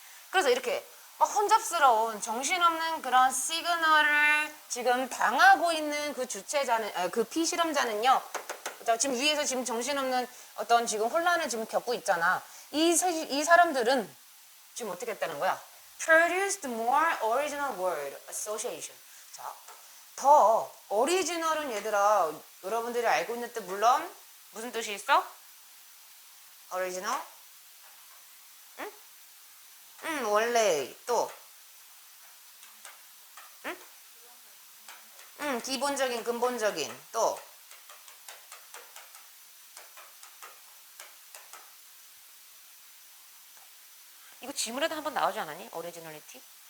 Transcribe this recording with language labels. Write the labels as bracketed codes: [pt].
[ko] 그래서 이렇게 막 혼잡스러운 정신없는 그런 시그널을 지금 당하고 있는 그 주체자는 그 피실험자는요. 지금 위에서 지금 정신없는 어떤 지금 혼란을 지금 겪고 있잖아. 이 사람들은 지금 어떻게 했다는 거야? [en] Produced more original word association. [ko] 자, 더 오리지널은 얘들아 여러분들이 알고 있는 뜻 물론 무슨 뜻이 있어? 오리지널? 원래 또 기본적인 근본적인 또 이거 지문에도 한번 나오지 않았니? 오리지널리티?